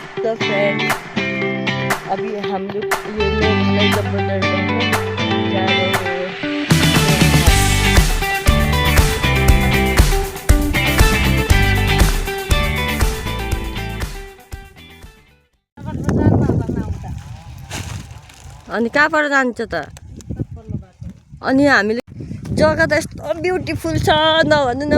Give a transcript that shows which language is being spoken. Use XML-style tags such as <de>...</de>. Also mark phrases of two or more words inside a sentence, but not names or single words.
<en>hello friend,</en> <hi>अभी हम लोग ये मेघालय का बॉर्डर में हैं, जा रहे हैं।</hi> <ne>अनि कहाँबाट जान्छ त? अनि हामीले जग्गा त यस्तो ब्युटिफुल छ, नभन्नु न।</ne>